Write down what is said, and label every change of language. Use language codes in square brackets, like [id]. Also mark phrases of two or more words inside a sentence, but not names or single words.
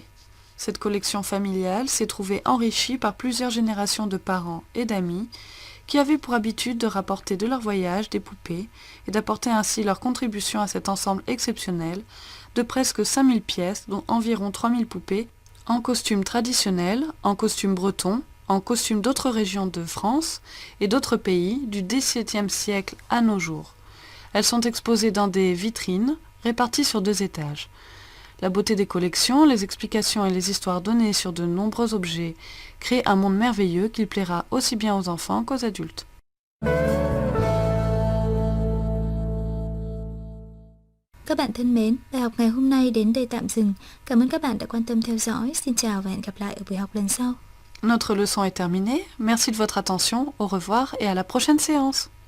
[fr] Cette collection familiale s'est trouvée enrichie par plusieurs générations de parents et d'amis qui avaient pour habitude de rapporter de leur voyage des poupées et d'apporter ainsi leur contribution à cet ensemble exceptionnel de presque 5000 pièces, dont environ 3000 poupées, en costume traditionnel, en costume breton, en costume d'autres régions de France et d'autres pays du XVIIe siècle à nos jours. Elles sont exposées dans des vitrines réparties sur 2 étages. La beauté des collections, les explications et les histoires données sur de nombreux objets créent un monde merveilleux qui plaira aussi bien aux enfants qu'aux adultes. [vi] Các bạn thân mến, bài học ngày hôm nay đến đây tạm dừng. Cảm ơn các bạn đã quan tâm theo dõi. Xin chào và hẹn gặp lại ở buổi học lần sau. [fr] Notre leçon est terminée. Merci de votre attention. Au revoir et à la prochaine séance.